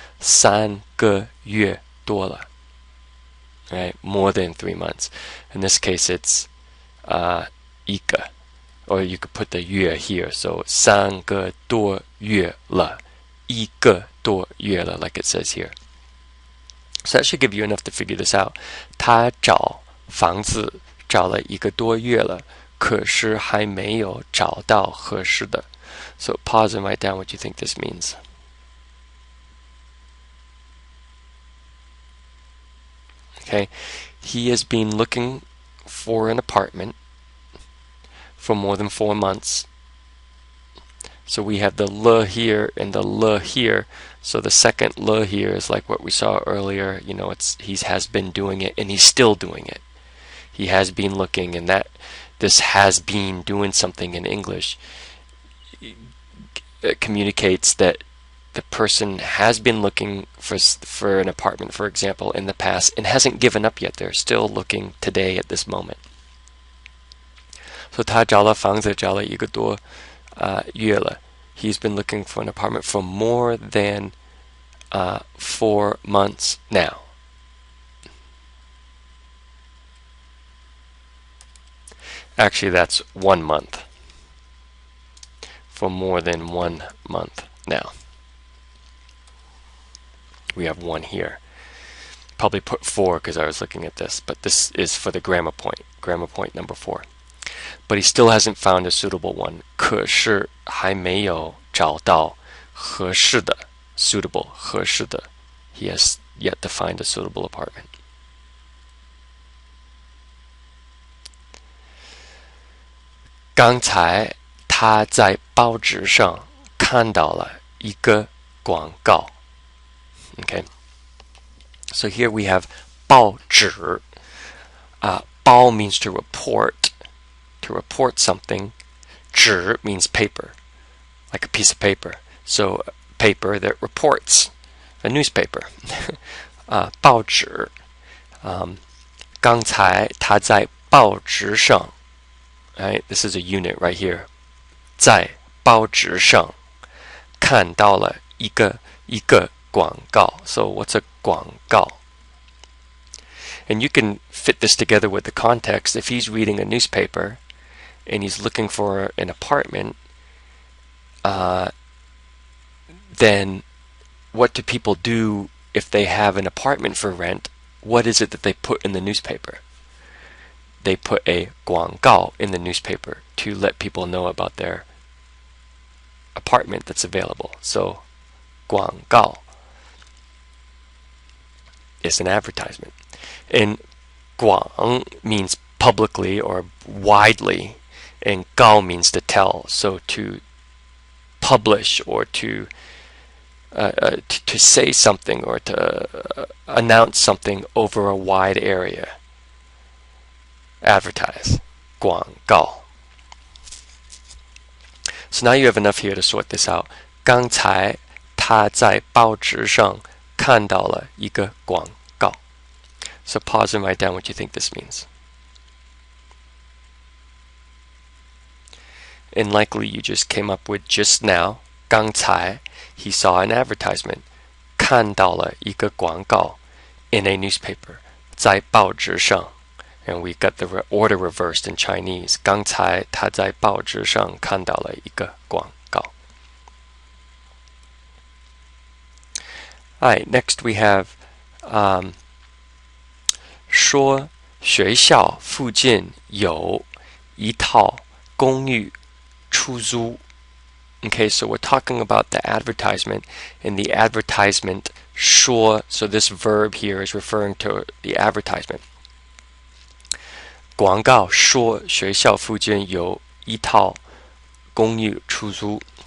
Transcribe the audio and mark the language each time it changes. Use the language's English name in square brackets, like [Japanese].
[Chinese] 三个月多了. [English] Right? More than 3 months. In this case, it's 一个. Or you could put the 月 here. [Chinese] So 三个多月了. [English] 一个多月了, like it says here. So that should give you enough to figure this out. [Chinese] 他找房子找了一个多月了，可是还没有找到合适的. [English] So pause and write down what you think this means. Okay, he has been looking for an apartment for more than 4 months. So we have the le here and the le here. So the second le here is like what we saw earlier. You know, he has been doing it and he's still doing it. He has been looking, and that this has been doing something in English it communicates that the person has been looking for an apartment, for example, in the past and hasn't given up yet. They're still looking today at this moment. [Chinese] So 他找了房子找了一个多月了. [English] He's been looking for an apartment for more than 4 months now. Actually, that's 1 month. For more than 1 month now. We have 1 here. Probably put 4 because I was looking at this, but this is for the grammar point. Grammar point number 4. But he still hasn't found a suitable one. [Chinese] 可是还没有找到合适的 suitable 合适的. [English] He has yet to find a suitable apartment. [Chinese] "刚才他在报纸上看到了一个广告." [English] Okay, so here we have 报纸. 报 means to report something. 纸 means paper, like a piece of paper. So paper that reports, a newspaper. [Chinese] 报纸.刚才他在报纸上. [English] Right, this is a unit right here. [Chinese] 在报纸上看到了一个广告. [English] So what's a 广告? And you can fit this together with the context. If he's reading a newspaper and he's looking for an apartment, then what do people do if they have an apartment for rent? What is it that they put in the newspaper? They put a 广告 in the newspaper to let people know about their apartment that's available. So 广告 is an advertisement. And 广 means publicly or widely, and 告 means to tell. So to publish or to say something or to announce something over a wide area. Advertise. 广告. So now you have enough here to sort this out. [Chinese] 刚才他在报纸上看到了一个广告. [English] So pause and write down what you think this means. and likely you just came up with just now. 刚才 he saw an advertisement. [Chinese] 看到了一个广告 [English] in a newspaper. 在报纸上 and we got the order reversed in Chinese. [Chinese] 刚才他在报纸上看到了一个广告. [English] Alright, next we have [Chinese] 说学校附近有一套公寓出租. [English] Okay, so we're talking about the advertisement, and the advertisement 说, so this verb here is referring to the advertisement. [Chinese] 广告说学校附近有一套公寓出租.